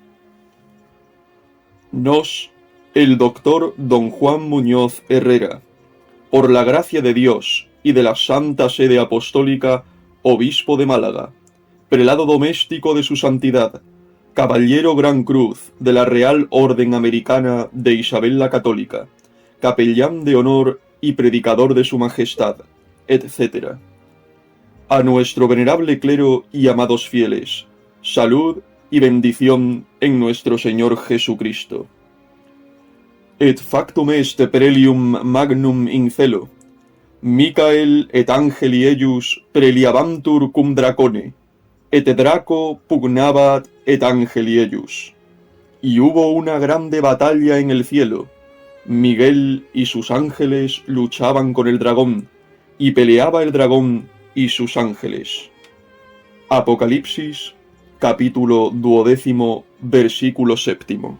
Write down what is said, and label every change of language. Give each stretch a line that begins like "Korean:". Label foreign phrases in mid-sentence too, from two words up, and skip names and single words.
Spanish: Nos, el doctor don Juan Muñoz Herrera, por la gracia de Dios y de la Santa Sede Apostólica, obispo de Málaga, prelado doméstico de su santidad, caballero Gran Cruz de la Real Orden Americana de Isabel la Católica, capellán de honor y predicador de su majestad, etc. A nuestro venerable clero y amados fieles, salud y bendición en nuestro Señor Jesucristo.
Latin: Et factum est prelium magnum in celo, Micael et angeli eius preliabantur cum dracone, et Draco pugnabat et angeli eius.
Spanish: Y hubo una grande batalla en el cielo. Miguel y sus ángeles luchaban con el dragón, y peleaba el dragón y sus ángeles. Apocalipsis, capítulo 12, versículo 7.